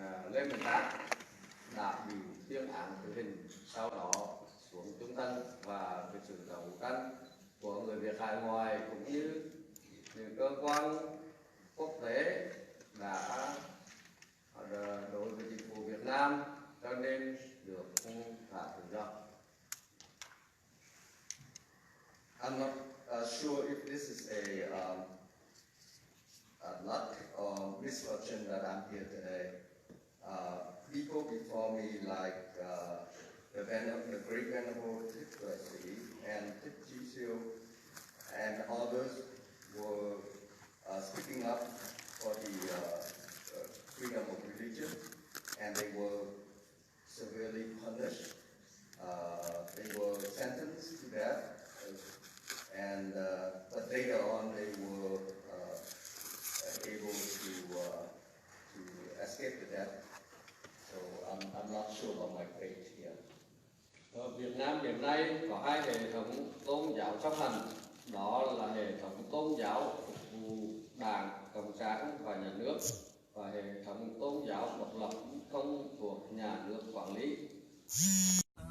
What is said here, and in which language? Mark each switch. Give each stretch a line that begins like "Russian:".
Vietnamese: Lê Mật Tháp đã bị tuyên án tử hình, sau đó xuống trung thân, và cái sự đấu tranh của người Việt hải ngoại cũng như những cơ quan quốc tế đã đối với chính phủ Việt Nam cho nên được thả tự do.
English: I'm not sure if this is a luck or misfortune that I'm here today. People before me, like the great Venerable Thích Tuệ Sĩ and Thích Chi Siêu and others, were speaking up for the freedom of religion, and they were severely punished. They were sentenced to death, but later on they were able to escape the death. So I'm not sure about my fate here.
Vietnamese: Ở Việt Nam hiện nay có hai hệ thống tôn giáo song hành, đó là hệ thống tôn giáo phục vụ Đảng Cộng sản và nhà nước, và hệ thống tôn giáo độc lập không thuộc nhà nước quản lý.